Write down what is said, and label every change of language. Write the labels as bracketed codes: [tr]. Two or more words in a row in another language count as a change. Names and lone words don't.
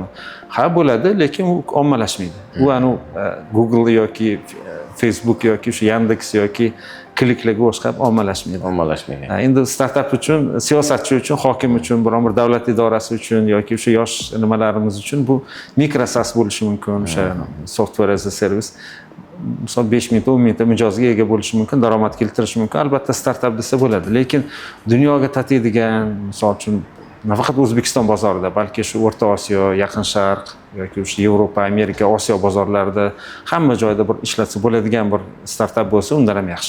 [uz] Ha, bo'ladi, lekin u ommalashmaydi. U anu Google yoki Facebook yoki shu Yandex yoki kliklarga o'xshab ommalashmaydi. Endi startap uchun, siyosatchi uchun, hokim uchun, biron bir davlat idorasi uchun yoki o'sha yosh nimalarimiz uchun bu mikrosas bo'lishi mumkin, o'sha [en] software as a service. [uz] Misol 5 ming ta, 10 ming ta mijozga ega bo'lishi mumkin, daromad keltirishi mumkin. Albatta startap desa bo'ladi. Lekin dunyoga tatiydigan, misol uchun nafaqat O'zbekiston bozorida, balki shu O'rta Osiyo, Yaqin Sharq yoki o'sha Yevropa, Amerika, Osiyo bozorlarida hamma joyda bir ishlatsa bo'ladigan bir startap bo'lsa, undan ham yaxshi.